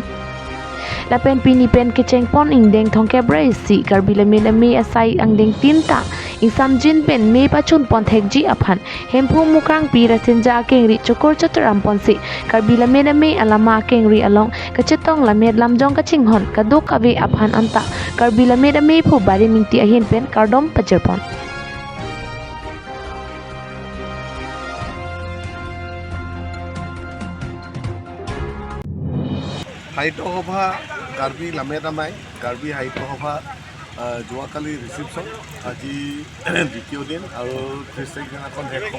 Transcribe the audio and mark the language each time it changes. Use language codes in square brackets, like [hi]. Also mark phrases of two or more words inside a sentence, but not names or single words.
[mjw] Lapen pini pen kecheng pon ing deng thongke brai si karbi lame asai ang deng tinta ing samjin pen me pachun pon thekji aphan hempu mukrang pi rasinja kengri chokor chotoram pon si karbi lame alama kengri along kachetong lamet lamjong kachinghon kadok ave aphan anta karbi lame phu bari mingti ahin pen kardom pajerpon. [as] সাহিত্য সভা কাৰ্বি লামেটামাই কাৰ্বি সাহিত্য সভা যোৱাকালি ৰিচিপশ্যন আজি দ্বিতীয় দিন আৰু 30 তাৰিখ দিনাখন শেষ হ'ব।